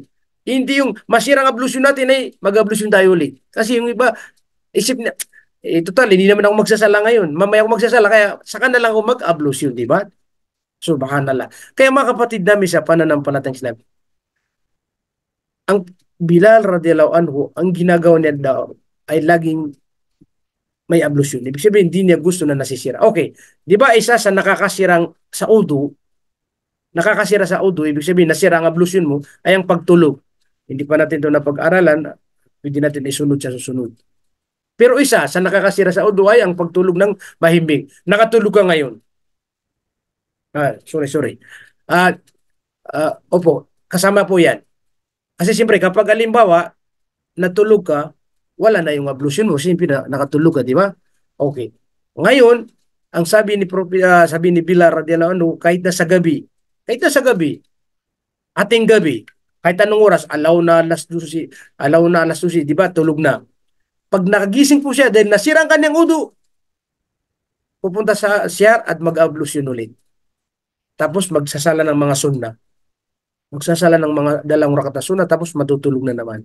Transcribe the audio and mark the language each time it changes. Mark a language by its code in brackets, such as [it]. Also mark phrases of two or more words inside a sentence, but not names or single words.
[tl] Hindi yung masirang ablusyon natin ay mag-ablusyon tayo ulit. Kasi yung iba, isip niya, total, hindi naman ako magsasala ngayon. Mamaya ako magsasala, kaya saka na lang ako mag-ablusyon, di ba? Subhanallah. Kaya mga kapatid namin sa pananampalatayang Islam, ang Bilal [ar] رضي الله عنه, [tl] ang ginagawa niya daw ay laging may ablusyon. Ibig sabihin, hindi niya gusto na nasisira. Okay, di ba isa sa nakakasira sa udu, ibig sabihin, nasira ang ablusyon mo, ay ang pagtulog. Hindi pa natin ito napag-aralan, pwede natin isunod sa susunod. Pero isa sa nakakasira sa udu ay ang pagtulog ng mahimbing. Nakatulog ka ngayon. Sorry. Ah, opo, kasama po yan. Kasi siyempre, kapag alimbawa, natulog ka, wala na yung ablution mo. Siyempre, nakatulog ka, di ba? Okay. Ngayon, ang sabi ni Pilar [ar] رضي الله عنه, [tl] kahit na sa gabi, ating gabi, kahit anong oras, alaw na alas 12, di ba? Tulog na. Pag nakagising po siya dahil nasira ang kanyang udu, pupunta sa CR at mag-ablusyon ulit. Tapos magsasala ng mga sunna. Magsasala ng mga dalawang rakat na sunna, tapos matutulog na naman.